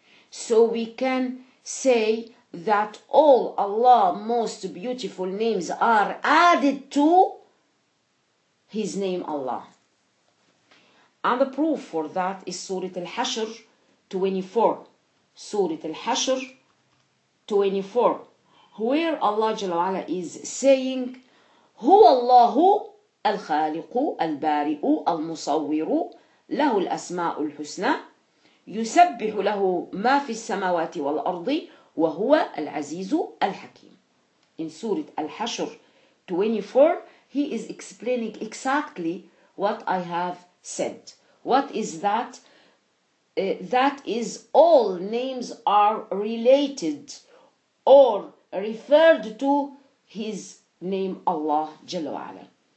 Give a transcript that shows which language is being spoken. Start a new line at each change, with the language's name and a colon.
English: So we can say that all Allah's most beautiful names are added to His name Allah. And the proof for that is Surah Al-Hashr 24. Surah Al-Hashr 24, where Allah Jalla wa Ala is saying,
Arabic: هو الله الخالق البارئ المصور له الأسماء الحسنى يسبح له ما في السماوات والأرض وهو العزيز الحكيم.
English: In Surah Al-Hashr 24, He is explaining exactly what I have said. What is that? That is, all names are related or referred to His name Allah
Arabic: Jalla wa Ala.